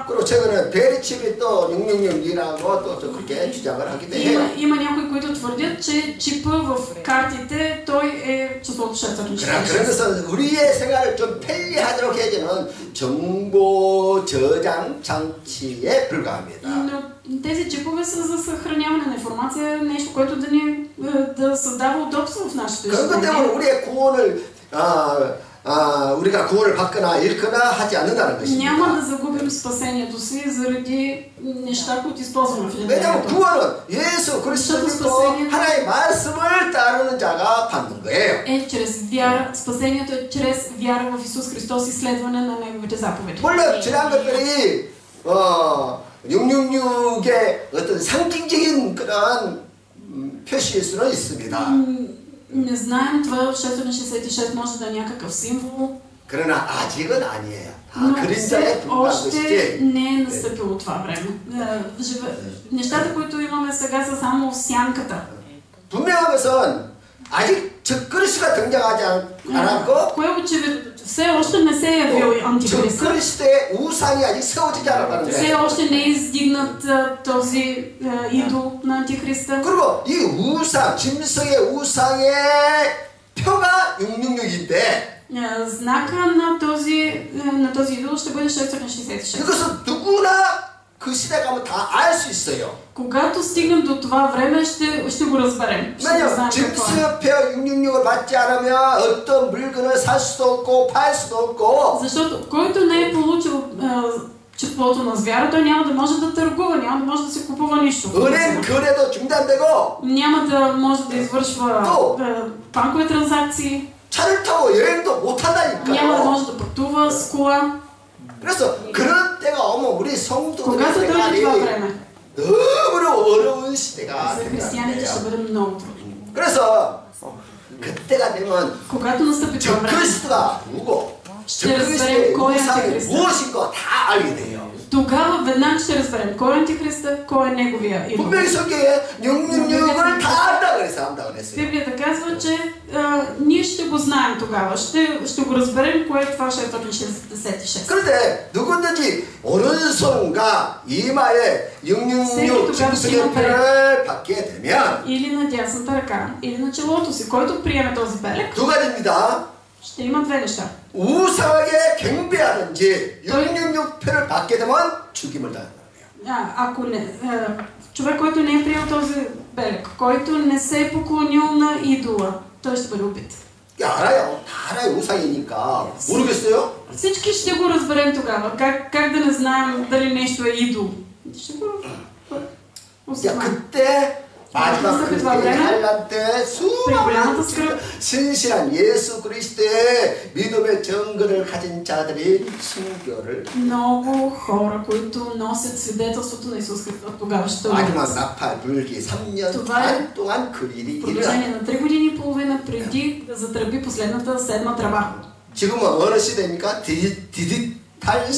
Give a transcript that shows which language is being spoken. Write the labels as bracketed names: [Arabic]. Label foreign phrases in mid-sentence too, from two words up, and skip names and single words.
[Korean] 그리고 최근에 베리칩이 또 666이라고 또 그렇게 주장을 하기도 해요. [Bulgarian] Има някои, които твърдят, че чипа в картите, той е числото 666. [Korean] 그런 것은 우리의 생활을 좀 편리하도록 해주는 정보 저장 장치에 불과합니다. [Bulgarian] Но тези чипове са за съхраняване на информация, нещо, което да създава удобство в нашето [Korean] 그런 것 때문에 [Bulgarian] ежедневие. [Korean] 우리의 구원을 우리가 구원을 받거나 잃거나 하지 않는다는 것입니다. [Bulgarian] Няма да загубим спасението си заради неща, които използваме в [Korean] 왜냐하면 [Bulgarian] ежедневието. [Korean] 구원은 예수 그리스도 믿고 하나님의 말씀을 따르는 자가 받는 거예요. [Bulgarian] Чрез вяра, спасението е чрез вяра в Исус Христос и следване на Неговите заповеди. [Korean] 물론 지난 것들이 666의 어떤 상징적인 그런 표시일 수는 있습니다. [Bulgarian] Не знаем, това 666 може да е някакъв символ, [Korean] 그러나 아직은 아니에요. 다 [Bulgarian] но [Korean] 그림자에 [Bulgarian] все [Korean] 불과한 [Bulgarian] още [Korean] 것이지. [Bulgarian] не е настъпило това време. Нещата, които имаме сега, са само сянката. [Korean] 분명한 것은 아직 적그리스도가 등장하지 않았고 [Bulgarian] Кое е очевидно? Все още не се е явил антихриста. [Korean] 적그리스도의 우상이 아직 세워지지 않았다는 [Bulgarian] Все [Korean] 거예요. [Bulgarian] още не е издигнат този идол на антихриста. [Korean] 그리고 이 우상, 짐승의 우상의 표가 666인데 [Bulgarian] Знака на този идол ще бъде 666. [Korean] 이것은 누구나 그 시대 가면 다 알 수 있어요. [Bulgarian] Когато стигнем до това време, ще го разберем. Ще [Korean] 왜냐면 [Bulgarian] знаем какво е. [Korean] 짐승표 666을 받지 않으면 어떤 물건을 살 수도 없고 팔 수도 없고 [Bulgarian] Защото който не е получил числото на звяра, той няма да може да търгува, няма да може да се купува нищо. [Korean] 은행 거래도 중단되고 [Bulgarian] Няма да може да извършва То. банкови транзакции, [Korean] 차를 타고 여행도 못 [Bulgarian] няма да [Korean] 한다니까요. [Bulgarian] може да пътува с кола. [Korean] 그래서 그런 때가 오면 우리 성도들의 [Bulgarian] Когато дойде това [Korean] 생활이 [Bulgarian] време, [Korean] 너무나 어려운 시대가 [Bulgarian] за християните ще [Korean] 된다는 거예요. [Bulgarian] бъде много трудно. [Korean] 그래서 그때가 되면 [Bulgarian] Когато настъпи това време, [Korean] 적그리스도가 누구고 [Bulgarian] ще разберем [Korean] 적그리스도의 [Bulgarian] кой е [Korean] 우상이 [Bulgarian] антихриста. [Korean] 무엇인가 다 알게 돼요. [Bulgarian] Тогава веднага ще разберем кой е антихриста, кой е неговия идол. [Korean] 분명히 성경에 666을 다 안다고 그래서 안다고 그랬어요. [Bulgarian] Библията казва, че ние ще го знаем тогава, ще го разберем кое е това 666. [Korean] 그런데 누구든지 오른손과 이마에 666 짐승의 표를 받게 되면 [Bulgarian] Или на дясната ръка, или на челото си. Който приеме този белег, [Korean] 두 가지입니다. [Bulgarian] ще има две неща. [Korean] 우상하게 경배하든지 666 표를 받게 되면 죽임을 당한다는 거예요. [Bulgarian] Ако човек, който не е приел този белег, който не се е поклонил на идола, той ще бъде убит. [Korean] 알아요. 다 알아요. 우상이니까. 모르겠어요? [Bulgarian] Всички ще го разберем тогава. Как да не знаем дали нещо е идол? Ще го [Korean] 야, [Bulgarian] осъзнаем. [Korean] 그때 마지막 [Bulgarian] настъпи това [Korean] 그때의 [Bulgarian] време, [Korean] 한란 때 [Bulgarian] при [Korean] 수많은 [Bulgarian] голямата скръб, [Korean] 신실한 예수 그리스도의 믿음의 정글을 가진 자들이 순교를 [Bulgarian] много хора, които носят свидетелството на Исус Христос, тогава ще [Korean] 마지막 [Bulgarian] умрат. [Korean] 나팔 불기 3년 [Bulgarian] Това е [Korean] 반 동안 그 일이 [Bulgarian] В продължение [Korean] 일어나. [Bulgarian] на 3 години и половина преди да затръби последната седма тръба. [Korean] 지금은 어느 시대입니까? 디지털 [Bulgarian] Ние